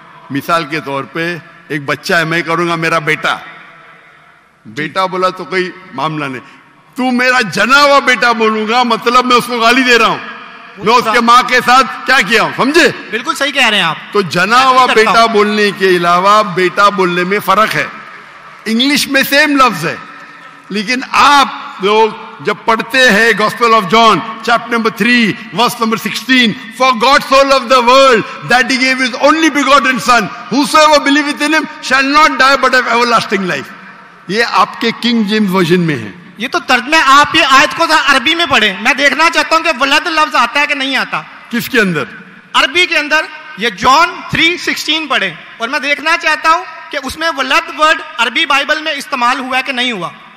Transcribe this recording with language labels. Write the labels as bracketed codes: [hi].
[ur] مثال کے طور پہ ایک بچہ ہے, میں کروں گا میرا بیٹا. بیٹا بولا تو کوئی معاملہ نہیں. تو میرا جنا ہوا بیٹا بولوں گا مطلب میں اس کو گالی دے رہا ہوں, میں اس کے ماں کے ساتھ کیا کیا ہوں, سمجھے؟ بالکل صحیح کہہ رہے ہیں آپ. تو جنا ہوا بیٹا بولنے کے علاوہ بیٹا بولنے میں فرق ہے. انگلش میں سیم لفظ ہے, لیکن آپ لوگ جب پڑھتے ہیں [en] Gospel of John chapter number 3 verse number 16, for God so loved the world that he gave his only begotten son, whosoever believeth in him shall not die but have everlasting life. [ur] یہ آپ کے king James version میں ہے. یہ تو ترجمہ, آپ یہ آیت کو عربی میں پڑھیں. میں دیکھنا چاہتا ہوں کہ ولد لفظ آتا ہے کہ نہیں آتا. کس کے اندر؟ عربی کے اندر. یہ جان 3:16 پڑھیں, اور میں دیکھنا چاہتا ہوں کہ اس میں ولد ورڈ عربی بائبل میں استعمال ہوا ہے کہ نہیں ہوا.